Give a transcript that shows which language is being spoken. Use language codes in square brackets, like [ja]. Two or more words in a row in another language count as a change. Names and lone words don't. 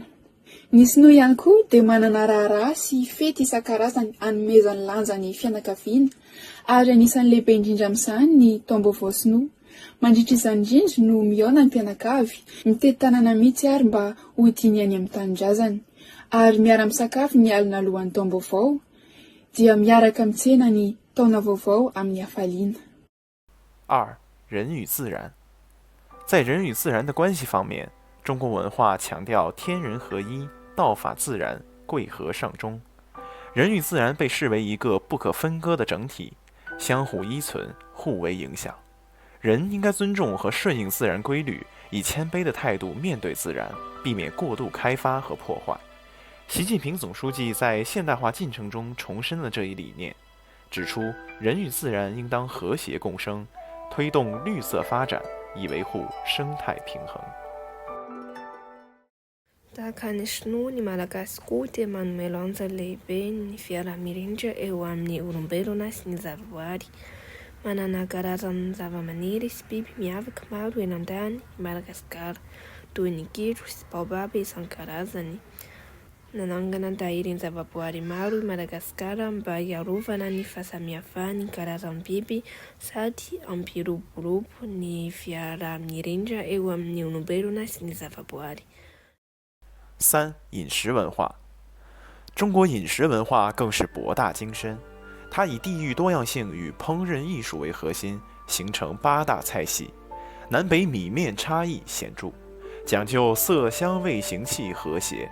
[mg] Ny sinoa ihany koa dia manana raharaha sy fety isan-karazany hanomezany lanja ny fianakaviana, ary anisan'ny lehibe indrindra amin'izany ny taom-baovao sinoa. Mandritra izany indrindra no mihaona ny mpianakavy, mitety tanàna mihitsy ary mba ho diny any amin'ny tanindrazana, ary miara-misakafo ny alina alohan'ny taom-baovao, dia miaraka mitsena ny taona vaovao amin'ny hafaliana. 2. [zh] 人与自然。在人与自然的关系方面，中国文化强调天人合一、道法自然、贵和尚中。人与自然被视为一个不可分割的整体，相互依存，互为影响。人应该尊重和顺应自然规律，以谦卑的态度面对自然，避免过度开发和破坏。习近平总书记在现代化进程中重申了这一理念，指出人与自然应当和谐共生，推动绿色发展，以维护生态平衡。 [mg] Tahaka ny Sinoa, ny Malagasy koa dia manome lanja lehibe ny fiaramirindra eo amin'ny olombelona sy ny zavaboary. Manana karazany zava-maniry sy biby miavaka maro eny an-tany Madagasikara, toy ny gidro sy baobab isan-karazany. Nanangana tahirin'ny zavaboary maro i Madagasikara mba hiarovana ny fahasamihafan'ny karazany biby sady ampiroborobo ny fiaramirindra eo amin'ny olombelona sy ny zavaboary. 3. [zh] 饮食文化。中国饮食文化更是博大精深，它以地域多样性与烹饪艺术为核心，形成8大菜系，南北米面差异显著，讲究色香味形气和谐。